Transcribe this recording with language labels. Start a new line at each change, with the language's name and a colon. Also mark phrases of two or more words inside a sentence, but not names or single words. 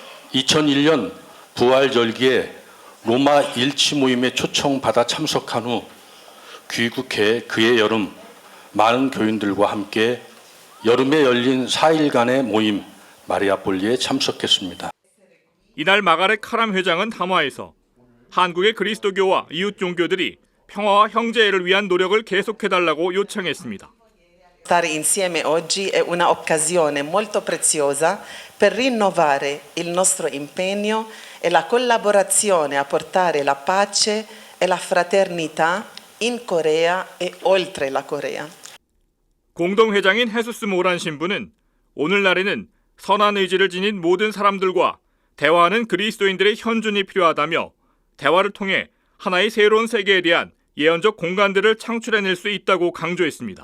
Korean: 2001년 부활절기에 로마 일치 모임에 초청받아 참석한 후 귀국해 그해 여름 많은 교인들과 함께 여름에 열린 4일간의 모임 마리아폴리에 참석했습니다. 이날 마가렛 카람 회장은 담화에서 한국의 그리스도교와 이웃 종교들이 평화와 형제애를 위한 노력을 계속해달라고 요청했습니다.
Italian: Stare insieme oggi è una occasione molto preziosa per rinnovare il nostro impegno e la collaborazione a portare la pace e la fraternità in Corea e oltre la Corea.
Korean: 공동회장인 헤수스 모란 신부는 오늘날에는 선한 의지를 지닌 모든 사람들과 대화하는 그리스도인들의 현존이 필요하다며 대화를 통해 하나의 새로운 세계에 대한 예언적 공간들을 창출해낼 수 있다고 강조했습니다.